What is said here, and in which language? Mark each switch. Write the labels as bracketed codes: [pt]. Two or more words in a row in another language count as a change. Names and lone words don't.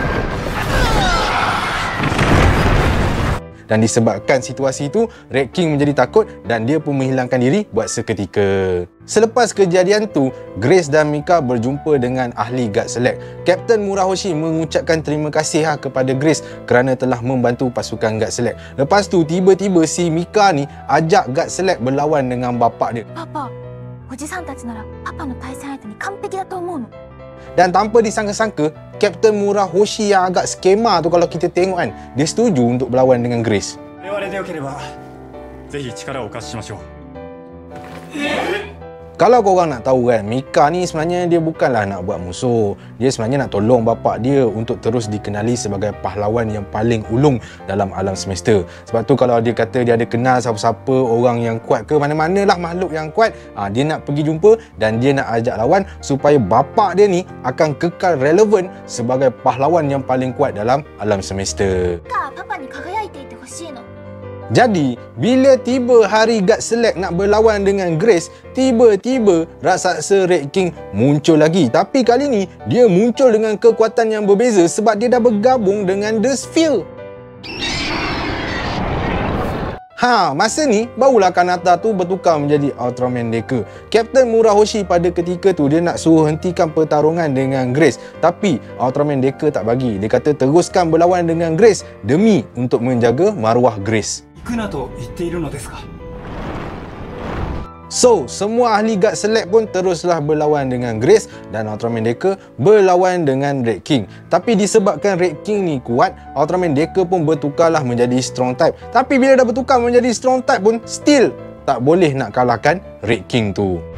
[ms] Dan disebabkan situasi itu, Red King menjadi takut dan dia pun menghilangkan diri buat seketika. Selepas kejadian tu, Grace dan Mika berjumpa dengan ahli Guts Select. Kapten Murahoshi mengucapkan terima kasih kepada Grace kerana telah membantu pasukan Guts Select. Lepas tu tiba-tiba si Mika ni ajak Guts Select berlawan dengan bapak dia. [ja] パパ、おじさんたちならパパの対戦相手に完璧だと思うの。 [ms] Dan tanpa disangka-sangka, Kapten Murahoshi yang agak skema tu kalau kita tengok kan, dia setuju untuk berlawan dengan Grace. [ja] 我々でよければぜひ力をお貸ししましょう。 [ms] Kalau korang nak tahu kan, Mika ni sebenarnya dia bukanlah nak buat musuh. Dia sebenarnya nak tolong bapak dia untuk terus dikenali sebagai pahlawan yang paling ulung dalam alam semesta. Sebab tu kalau dia kata dia ada kenal siapa-siapa orang yang kuat ke mana-manalah makhluk yang kuat, dia nak pergi jumpa dan dia nak ajak lawan supaya bapak dia ni akan kekal relevan sebagai pahlawan yang paling kuat dalam alam semesta. [ja] パパに輝いていてほしいの。 [ms] Jadi, bila tiba hari Guts Select nak berlawan dengan Grace, tiba-tiba raksasa Red King muncul lagi. Tapi kali ni, dia muncul dengan kekuatan yang berbeza sebab dia dah bergabung dengan The Sphere. Masa ni, barulah Kanata tu bertukar menjadi Ultraman Deca. Kapten Murahoshi pada ketika tu, dia nak suruh hentikan pertarungan dengan Grace. Tapi, Ultraman Deca tak bagi. Dia kata teruskan berlawan dengan Grace demi untuk menjaga maruah Grace. [ja] 行くなと言っているのですか。 [ms] So, semua ahli Guts Select pun teruslah berlawan dengan Grace dan Ultraman Deca berlawan dengan Red King. Tapi disebabkan Red King ni kuat, Ultraman Deca pun bertukarlah menjadi Strong Type. Tapi bila dah bertukar menjadi Strong Type pun, still tak boleh nak kalahkan Red King tu.